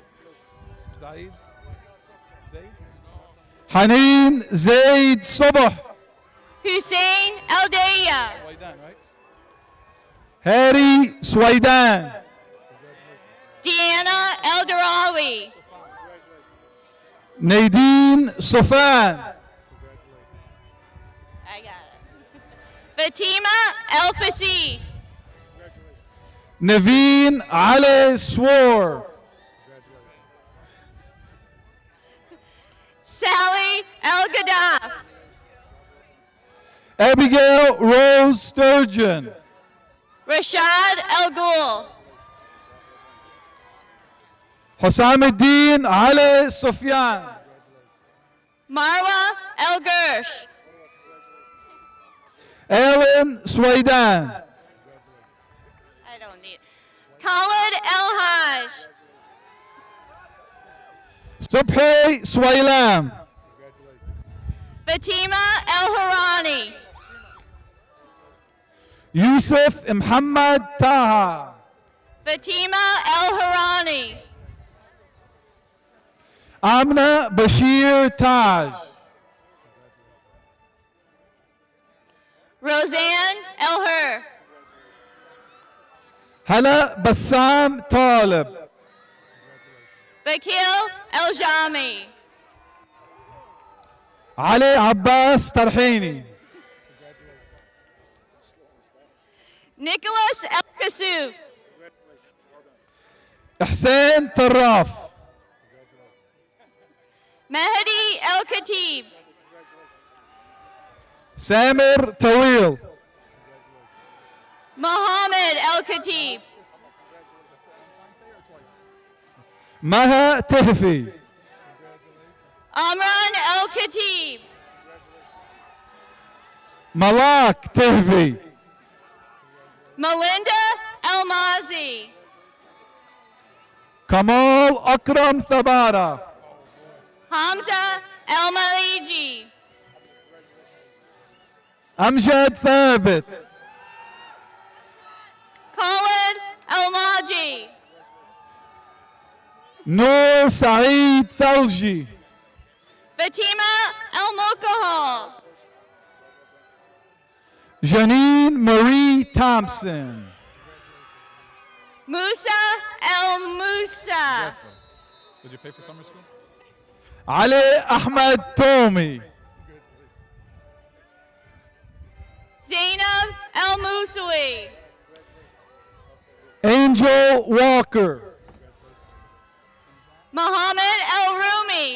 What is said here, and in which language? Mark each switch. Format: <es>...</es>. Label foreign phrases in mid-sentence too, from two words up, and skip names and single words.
<en>Haneen Zaid Sabah. Hussein Aldaya. Harry Swaidan. Deanna Eldarawi. Nadine Sofan. I got it. Fatima Elfasi. Naveen Ali Swar. Sally El Gaddaf. Abigail Rose Sturgeon. Rashad El Ghul. Hosam Ali Sufyan. Marwa El Gersh. Ellen Swaidan. I don't need it. Khalid El Haj. Subhi Swailam. Fatima El Harani. Yusuf Muhammad Taha. Fatima El Harani. Amna Bashir Taj. Roseanne El Hur. Hala Bassam Talib. Bakil El Jami. Ali Abbas Tarhini. Nicholas El Kassouf. Hussein Tarraf. Mehdi El Khatib. Samir Tawil. Mohammed El Khatib. Maha Tehfi. Amran El Khatib. Malak Tehfi. Melinda El Mazi. Kamal Akram Thabara. Hamza El Maliji. Amjad Thabit. Khalid El Maji. Noor Saeed Thalji. Fatima El Mokahal. Janine Marie Thompson. Musa El Musa. Did you pay for summer school? Ali Ahmed Tomi. Zainab El Musawi. Angel Walker. Muhammad El Rumi.</en>